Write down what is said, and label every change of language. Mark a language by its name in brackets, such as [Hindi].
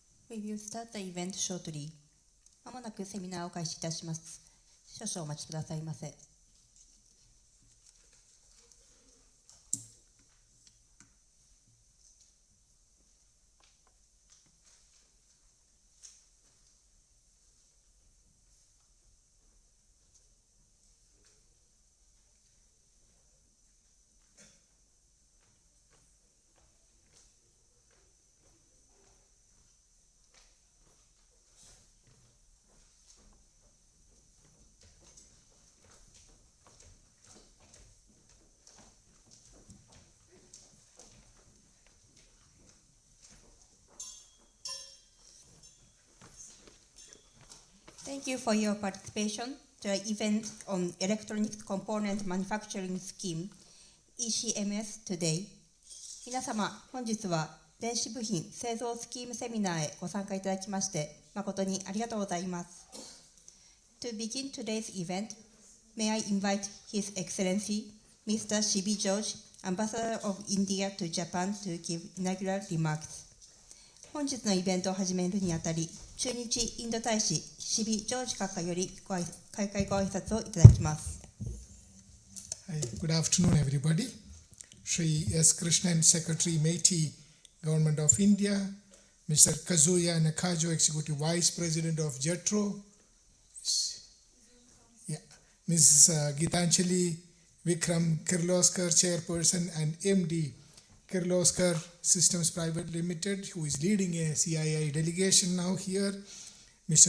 [English] We will start the event shortly. [Japanese] まもなくセミナーを開始いたします。少々お待ちくださいませ。 [English] Thank you for your participation to the event on Electronic Component Manufacturing Scheme, ECMS today. [Japanese] 皆様、本日は電子部品製造スキームセミナーへご参加いただきまして誠にありがとうございます。 [English] To begin today's event, may I invite His Excellency, Mr. Shibi George, Ambassador of India to Japan to give inaugural remarks. [Japanese] 本日のイベントを始めるにあたり、駐日インド大使シビ・ジョージ閣下より開会ご挨拶をいただきます。 [English] Good afternoon, everybody. Shri S. Krishnan, Secretary Meiti, Government of India, Mr. Kazuya Nakajo, Executive Vice President of JETRO, Mrs. Gitanjali Vikram Kirloskar, Chairperson and MD, Kirloskar Systems Private Limited, who is leading a CII delegation now here, Mr.